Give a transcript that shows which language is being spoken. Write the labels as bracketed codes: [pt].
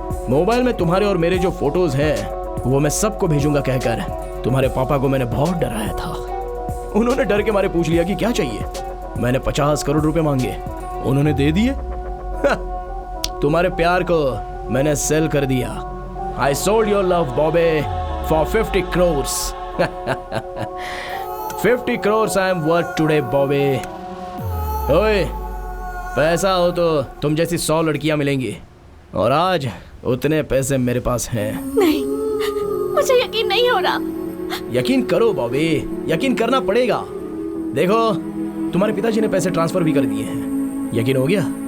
[hi] Mobile में तुम्हारे और मेरे जो फोटोज हैं वो मैं सबको भेजूंगा कहकर तुम्हारे पापा को मैंने बहुत डराया था। उन्होंने डर के मारे पूछ लिया कि क्या चाहिए। मैंने 50 करोड़ रुपए मांगे, उन्होंने दे दिए। तुम्हारे प्यार को मैंने सेल कर दिया। [en] I sold your love, Bobby, for 50 crores. 50 crores I am worth today, Bobby. [hi] ओए, पैसा हो तो तुम जैसी 100 लड़कियां मिलेंगी, और आज उतने पैसे मेरे पास हैं। नहीं, मुझे यकीन नहीं हो रहा। यकीन करो बॉबी, यकीन करना पड़ेगा। देखो, तुम्हारे पिताजी ने पैसे ट्रांसफर भी कर दिए हैं। यकीन हो गया?